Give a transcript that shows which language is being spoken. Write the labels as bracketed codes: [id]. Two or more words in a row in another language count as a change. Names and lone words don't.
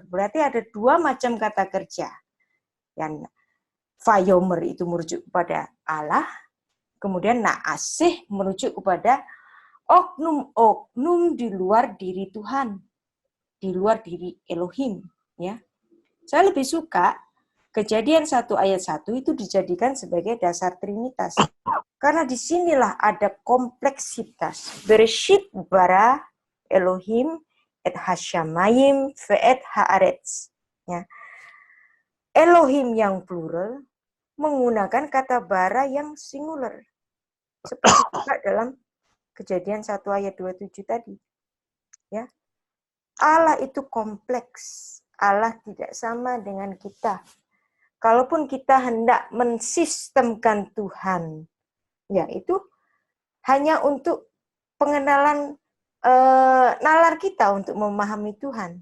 [id] Berarti ada 2 macam kata kerja. Yang vayomer itu merujuk kepada Allah, kemudian naase merujuk kepada oknum-oknum di luar diri Tuhan, di luar diri Elohim, ya. Saya lebih suka Kejadian 1 ayat 1 itu dijadikan sebagai dasar Trinitas. Karena disinilah ada kompleksitas. [he] בראשית ברא אלוהים את השמים ואת הארץ. [id] Ya. Elohim yang plural menggunakan kata bara yang singular. Seperti juga dalam Kejadian 1 ayat 27 tadi. Ya. Allah itu kompleks. Allah tidak sama dengan kita. Kalaupun kita hendak mensistemkan Tuhan, ya itu hanya untuk pengenalan nalar kita untuk memahami Tuhan.